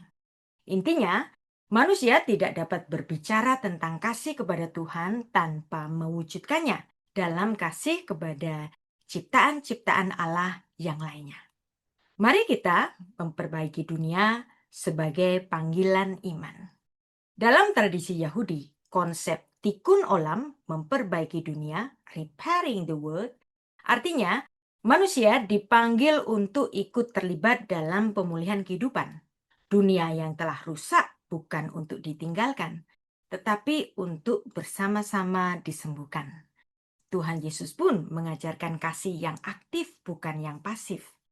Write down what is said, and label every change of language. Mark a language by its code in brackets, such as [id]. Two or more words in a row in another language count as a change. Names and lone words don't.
[id] Intinya, manusia tidak dapat berbicara tentang kasih kepada Tuhan tanpa mewujudkannya dalam kasih kepada ciptaan-ciptaan Allah yang lainnya. Mari kita memperbaiki dunia sebagai panggilan iman. Dalam tradisi Yahudi, konsep [he] תיקון עולם, [id] memperbaiki dunia, [en] repairing the world, [id] artinya manusia dipanggil untuk ikut terlibat dalam pemulihan kehidupan. Dunia yang telah rusak bukan untuk ditinggalkan, tetapi untuk bersama-sama disembuhkan. Tuhan Yesus pun mengajarkan kasih yang aktif, bukan yang pasif.